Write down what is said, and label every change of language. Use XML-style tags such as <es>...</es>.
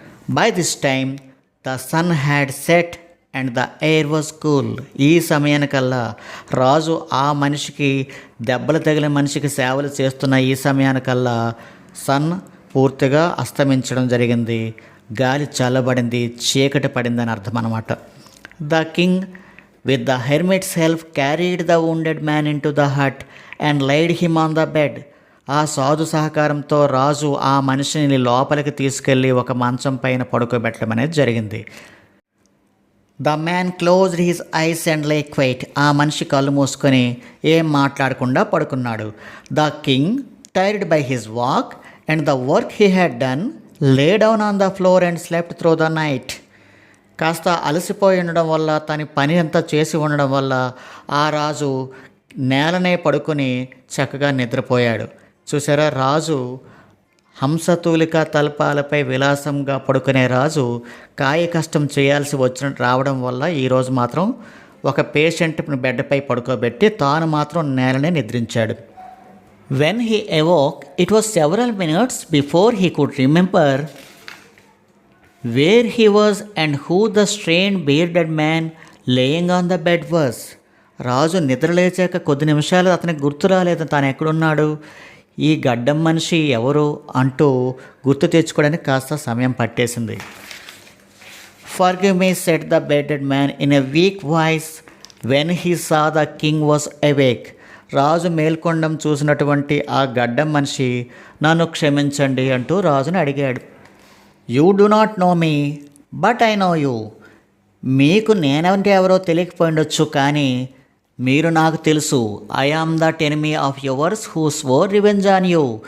<en>By this time the sun had set and the air was cool.</en> <te>ఈ సమయానికల్లా రాజు ఆ మనిషికి దెబ్బలు తగిలిన మనిషికి సేవలు చేస్తున్న ఈ సమయానికల్లా సన్ పూర్తిగా అస్తమించడం జరిగింది. గాలి చల్లబడింది, చీకటి పడిందని అర్థం అన్నమాట.</te> <en>The king with the hermit's help carried the wounded man into the hut and laid him on the bed.</en> <te>ఆ సాధు సహకారంతో రాజు ఆ మనిషిని లోపలికి తీసుకెళ్ళి ఒక మంచం పైన పడుకోబెట్టడం అనేది జరిగింది.</te> <en>The man closed his eyes and lay quiet.</en> <te>ఆ మనిషి కళ్ళు మూసుకొని ఏం మాట్లాడకుండా పడుకున్నాడు.</te> <en>The king tired by his walk and the work he had done lay down on the floor and slept through the night.</en> <te>కాస్త అలసిపోయి ఉండడం వల్ల, తన పని అంతా చేసి ఉండడం వల్ల ఆ రాజు నేలనే పడుకొని చక్కగా నిద్రపోయాడు. చూసారా, రాజు హంసతూలిక తల్పాలపై విలాసంగా పడుకునే రాజు కాయ కష్టం చేయాల్సి రావడం వల్ల ఈరోజు మాత్రం ఒక పేషెంట్ని బెడ్పై పడుకోబెట్టి తాను మాత్రం నేలనే నిద్రించాడు.</te> <en>When he awoke, it was several minutes before he could remember where he was and who the strange bearded man laying on the bed was.</en> <te>రాజు నిద్రలేచాక కొద్ది నిమిషాలు అతనికి గుర్తు రాలేదు తాను ఎక్కడున్నాడు, ఈ గడ్డం మనిషి ఎవరు అంటూ గుర్తు తెచ్చుకోవడానికి కాస్త సమయం పట్టేసింది.</te> <en>Forgive me, said the bearded man in a weak voice when he saw the king was awake.</en> <te>రాజు మేల్కొండం చూసినటువంటి ఆ గడ్డం మనిషి నన్ను క్షమించండి అంటూ రాజుని అడిగాడు.</te> <en>You do not know me but I know you.</en> <te>మీకు నేనంటే ఎవరో తెలియకపోయిండొచ్చు, కానీ మీరు నాకు తెలుసు.</te> <en>I am that enemy of yours who swore revenge on you.</en>